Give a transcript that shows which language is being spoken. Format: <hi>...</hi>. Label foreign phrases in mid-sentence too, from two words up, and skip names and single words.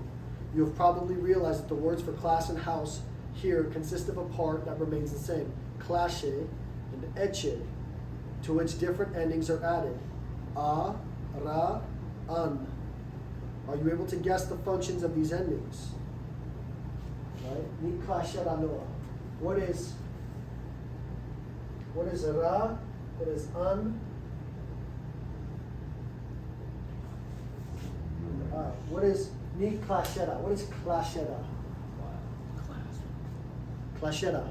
<en>You have probably realized that the words for class and house here consist of a part that remains the same, clase and eche, to which different endings are added, a, ra, an. Are you able to guess the functions of these endings? Right?</en> <eu>Ni klasera noa.</eu> <en>What is ra? What is an? What is</en> <eu>ni klasera?</eu> <en>What is klasera? Klasera.</en>